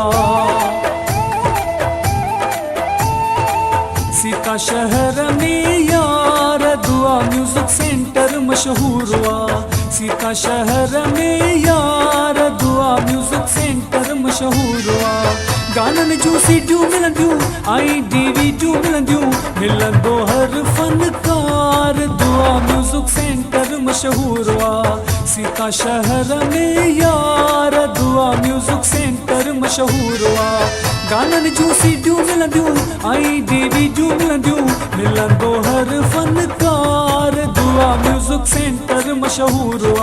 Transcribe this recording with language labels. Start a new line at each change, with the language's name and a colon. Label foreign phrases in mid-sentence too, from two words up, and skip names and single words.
Urdu: سیتا شہر میں یار دعا میوزک سینٹر مشہور ہوا. سیتا شہر میں یار دعا میوزک سینٹر مشہور ہوا.
Sindhi: गानन जूं सीटियूं मिलंदियूं आई DVD मिलंदियूं, मिलंदो हर फनकार दुआ म्यूजिक सेंटर
Urdu: مشہور ہوا. سیتا شہر میں یار دعا میوزک سینٹر مشہور ہوا.
Sindhi: गानन जूं सीटियूं मिलंदियूं आई DVD मिलंदियूं, मिलंदो हर फनकार दुआ म्यूजिक सेंटर
Urdu: مشہور ہوا.